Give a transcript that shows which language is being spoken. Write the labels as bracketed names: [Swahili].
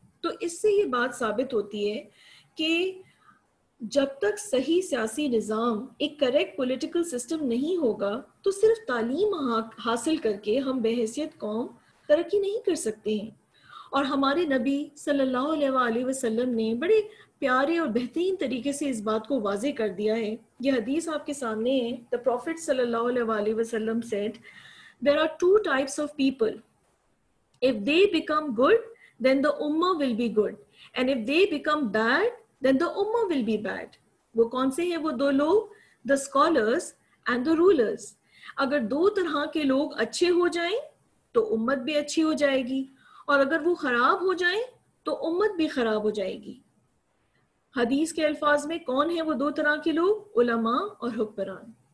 [Urdu] تو اس سے یہ بات ثابت ہوتی ہے کہ جب تک صحیح سیاسی نظام, ایک کریکٹ پولیٹیکل سسٹم نہیں ہوگا تو صرف تعلیم حاصل کر کے ہم بحیثیت قوم ترقی نہیں کر سکتے ہیں. اور ہمارے نبی صلی اللہ علیہ وآلہ وسلم نے بڑے پیارے اور بہترین طریقے سے اس بات کو واضح کر دیا ہے. یہ حدیث آپ کے سامنے ہے. [English] The Prophet [Arabic] صلی اللہ علیہ وآلہ وسلم [English] said, there are 2 types of people. If they become good, then the ummah will be good. And if they become bad, then the ummah will be bad. [Urdu] وہ کون سے ہیں وہ 2 لوگ؟ [English] The scholars and the rulers. [Urdu] اگر 2 طرح کے لوگ اچھے ہو جائیں تو امت بھی اچھی ہو جائے گی, اور اگر وہ خراب ہو جائیں تو امت بھی خراب ہو جائے گی. حدیث کے الفاظ میں کون ہیں وہ 2 طرح کے لوگ؟ علماء اور حکمران.